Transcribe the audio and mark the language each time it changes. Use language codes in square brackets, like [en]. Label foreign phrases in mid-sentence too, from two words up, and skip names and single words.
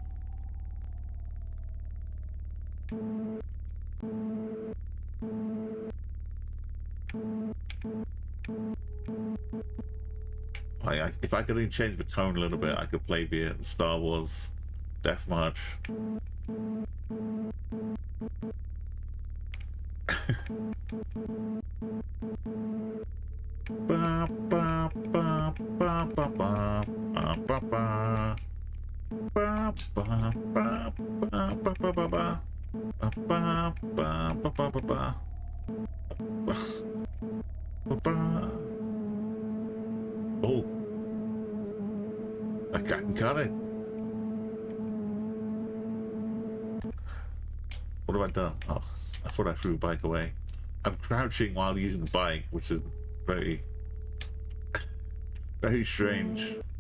[en] If I could only change the tone a little bit, I could play the Star Wars Death March. Ba, ba, ba, ba, ba, ba, ba, ba, ba. Ba, ba, ba, ba, ba, ba, ba, ba. Ba, ba, ba, ba, ba, ba, ba. Ba, ba. Oh, I can cut it. What have I done? Oh, I thought I threw the bike away. I'm crouching while using the bike, which is very, very strange.